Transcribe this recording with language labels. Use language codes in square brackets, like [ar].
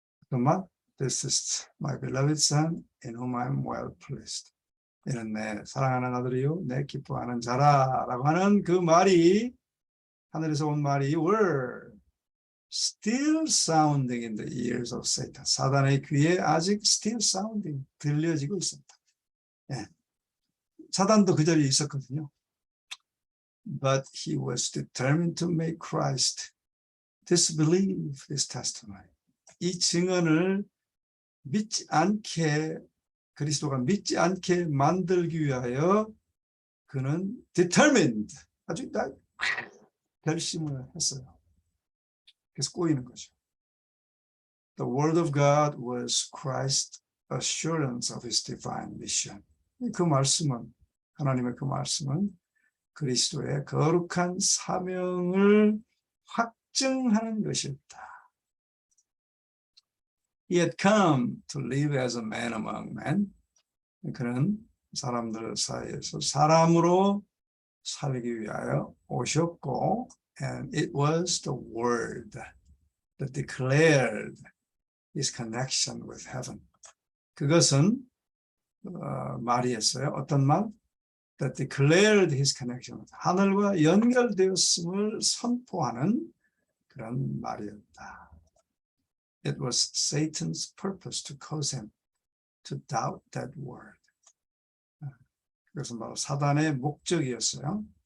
[ko] 그 말, [en] This is my beloved son in whom I am well pleased. [ko] 이는 내 사랑하는 아들이요 내 기뻐하는 자라라고 하는 그 말이, 하늘에서 온 말이 [en] were still sounding in the ears of Satan. [ko] 사단의 귀에 아직 [en] still sounding, [ko] 들려지고 있습니다. 예. 사단도 그 자리에 있었거든요. [en] But he was determined to make Christ disbelieve his testimony. [ko] 이 증언을 믿지 않게, 그리스도가 믿지 않게 만들기 위하여 그는 determined, 아주 결심을 했어요. 그래서 꼬이는 거죠. [en] The word of God was Christ's assurance of his divine mission. [ko] 그 말씀은, 하나님의 그 말씀은 그리스도의 거룩한 사명을 확증하는 것이었다. [en] He had come to live as a man among men. [ko] 그는 사람들 사이에서 사람으로 살기 위하여 오셨고, [en] and it was the word that declared his connection with heaven. [ko] 그것은 말이었어요. 어떤 말? [en] That declared his connection with [ko] 하늘과 연결되었음을 선포하는 그런 말이었다. [en] It was Satan's purpose to cause him to doubt that word. [ko] 그것은 바로 사단의 목적이었어요.